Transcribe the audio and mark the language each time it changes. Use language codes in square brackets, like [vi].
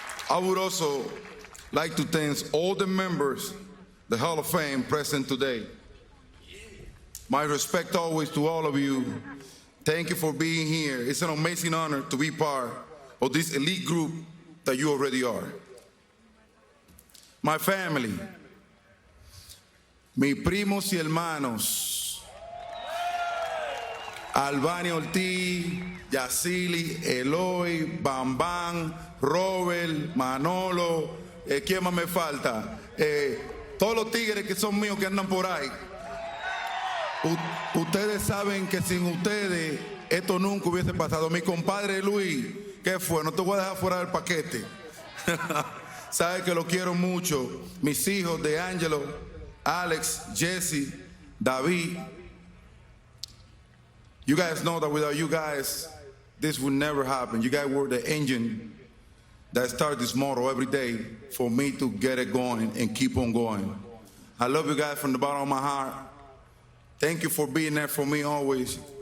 [en] I would also like to thank all the members, the Hall of Fame present today. My respect always to all of you. Thank you for being here. It's an amazing honor to be part of this elite group that you already are. My family, [es] mis primos y hermanos, Albert Ortiz, Yacili, Eloy, Bambán, Robert, Manolo, ¿quién más me falta? Todos los tigres que son míos que andan por ahí. Ustedes saben que sin ustedes esto nunca hubiese pasado. Mi compadre Luis, ¿qué fue? No te voy a dejar fuera del paquete. Sabes que lo quiero mucho. Mis hijos de Angelo, Alex, Jesse, David. [en] You guys know that without you guys, this would never happen. You guys were the engine that started this motor every day for me to get it going and keep on going. I love you guys from the bottom of my heart. Thank you for being there for me always.